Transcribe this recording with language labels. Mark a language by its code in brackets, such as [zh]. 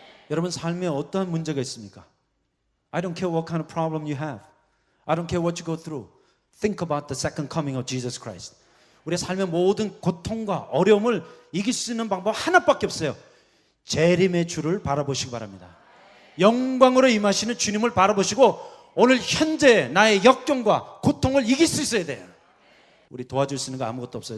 [ko] 여러분 삶에 어떠한 문제가 있습니까? [en] I don't care what kind of problem you have. I don't care what you go through. Think about the second coming of Jesus Christ. [ko] 우리의 삶의 모든 고통과 어려움을 이길 수 있는 방법 하나밖에 없어요. 재림의 주를 바라보시기 바랍니다. 영광으로 임하시는 주님을 바라보시고 오늘 현재 나의 역경과 고통을 이길 수 있어야 돼요. 우리 도와줄 수 있는 거 아무것도 없어요.